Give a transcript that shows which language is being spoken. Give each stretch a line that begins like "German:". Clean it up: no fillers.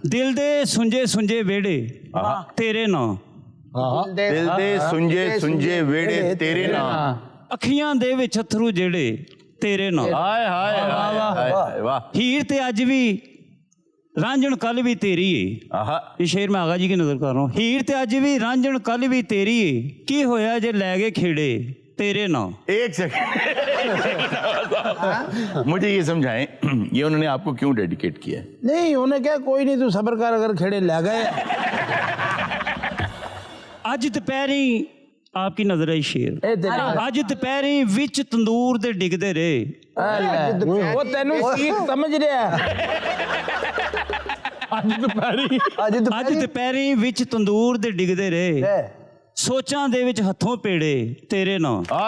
Punjabi: دل دے سنجے سنجے ویڑے تیرے نا، دل دے سنجے سنجے ویڑے تیرے نام، اکھیاں دے وچ اتھرو جڑے تیرے نا، ہائے ہائے ہائے واہ. ہیر تے اج بھی رانجن کل بھی تیری ہے.
Urdu: یہ شعر میں آغا جی کی نظر کر رہا ہوں.
Punjabi: ہیر تے اج بھی رانجن کل بھی تیری ہے، کی ہویا جے لے گئے کھیڑے تیرے نا.
Urdu: ایک سیکنڈ مجھے یہ سمجھائیں یہ انہوں نے آپ کو کیوں ڈیڈیکیٹ کیا ہے؟ نہیں انہیں کہا کوئی نہیں تو صبر کر، اگر کھیڑے لے گئے.
Punjabi: اج دوپہری
Urdu: آپ کی نظر آئی شعر،
Punjabi: اج دوپہری وچ تندور دے ڈگدے رہے.
Urdu: وہ تینوں سیٹ سمجھ رہا ہے.
Punjabi: اج دوپہری وچ تندور دے ڈگدے رہے، سوچاں دے وچ ہتھوں پیڑے تیرے نا.